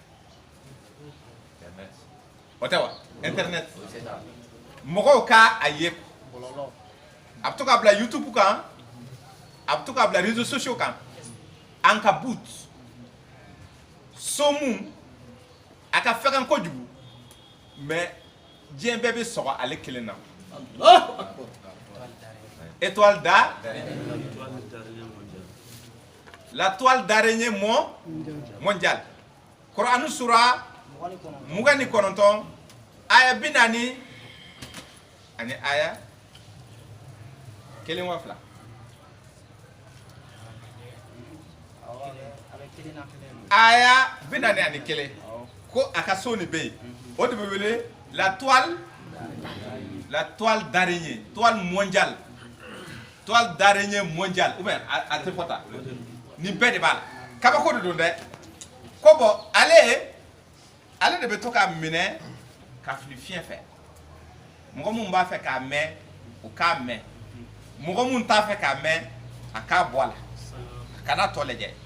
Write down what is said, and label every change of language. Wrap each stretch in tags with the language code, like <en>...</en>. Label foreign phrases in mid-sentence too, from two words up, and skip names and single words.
<bm>o tɛ wa internet mɔgɔw ka a ye a bɛ to k'a bila YouTube kan a bɛ to k'a bila</bm> <fr>réseaux sociaux</fr> <bm>kan Ankabut Somu a ka fɛgɛn kojugu mais diɲɛ bɛɛ bɛ sɔgɔ ale kelen na</bm> <fr>étoile da la toile d'araignée mondiale</fr> <bm>Qur'an sura 29 aya 40 ani aya kelen wa fila aya 40 ani kelen ko a ka so ni bɛ yen o de bɛ wele la</bm> <fr>toile d'araignée toile mondiale ou bien</fr> <bm>a tɛ fɔ tan nin bɛɛ de b'a la kabako de don dɛ ko bɔn ale de bɛ to k'a minɛ ka fili fiɲɛ fɛ mɔgɔ mun b'a fɛ k'a mɛn o k'a mɛn mɔgɔ mun t'a fɛ k'a mɛn a k'a bɔ a la a kana tɔ lajɛ</bm>